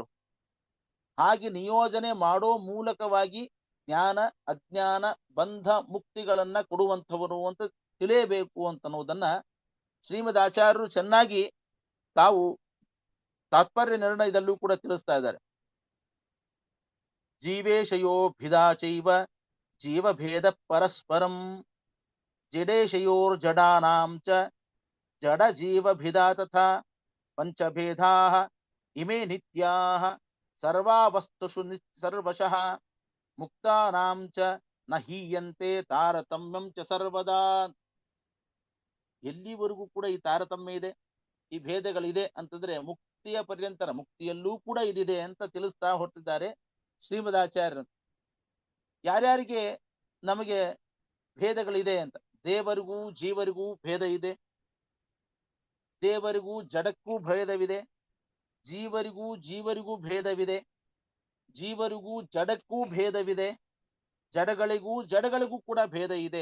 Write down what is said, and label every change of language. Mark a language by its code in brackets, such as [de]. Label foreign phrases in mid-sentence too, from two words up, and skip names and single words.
[kn] ಹಾಗೆ ನಿಯೋಜನೆ ಮಾಡೋ ಮೂಲಕವಾಗಿ ಜ್ಞಾನ ಅಜ್ಞಾನ ಬಂಧ ಮುಕ್ತಿಗಳನ್ನ ಕೊಡುವಂಥವರು ಅಂತ ತಿಳಿಯಬೇಕು ಅಂತನ್ನುವುದನ್ನ ಶ್ರೀಮದ್ ಆಚಾರ್ಯರು ಚೆನ್ನಾಗಿ ತಾವು ತಾತ್ಪರ್ಯ ನಿರ್ಣಯದಲ್ಲೂ ಕೂಡ ತಿಳಿಸ್ತಾ ಇದ್ದಾರೆ. [sa] ಜೀವೇಶಯೋಭಿದಾಚೈವ ಜೀವಭೇದ ಪರಸ್ಪರಂ ಜಡೇಶಯೋರ್ಜಡಾನಾಂ ಚ ಜಡ ಜೀವಭಿದಾ ತಥಾ ಪಂಚಭೇದಾಃ ಇಮೇ ನಿತ್ಯಾಃ ಸರ್ವಾವಸ್ತುಷು ಸರ್ವಶಃ ಮುಕ್ತಾನಾಂ ಚ ನ ಹೀಯಂತೆ ತಾರತಮ್ಯಂ ಚ ಸರ್ವದಾ. [kn] ಎಲ್ಲಿವರೆಗೂ ಕೂಡ ಈ ತಾರತಮ್ಯ ಇದೆ, ಈ ಭೇದಗಳಿದೆ ಅಂತಂದ್ರೆ ಮುಕ್ತಿಯ ಪರ್ಯಂತರ, ಮುಕ್ತಿಯಲ್ಲೂ ಕೂಡ ಇದಿದೆ ಅಂತ ತಿಳಿಸ್ತಾ ಹೊರಟಿದ್ದಾರೆ ಶ್ರೀಮದಾಚಾರ್ಯರು. ಯಾರ್ಯಾರಿಗೆ ನಮಗೆ ಭೇದಗಳಿದೆ ಅಂತ, ದೇವರಿಗೂ ಜೀವರಿಗೂ ಭೇದ ಇದೆ, ದೇವರಿಗೂ ಜಡಕ್ಕೂ ಭೇದವಿದೆ, ಜೀವರಿಗೂ ಭೇದವಿದೆ, ಜೀವರಿಗೂ ಜಡಕ್ಕೂ ಭೇದವಿದೆ, ಜಡಗಳಿಗೂ ಕೂಡ ಭೇದ ಇದೆ.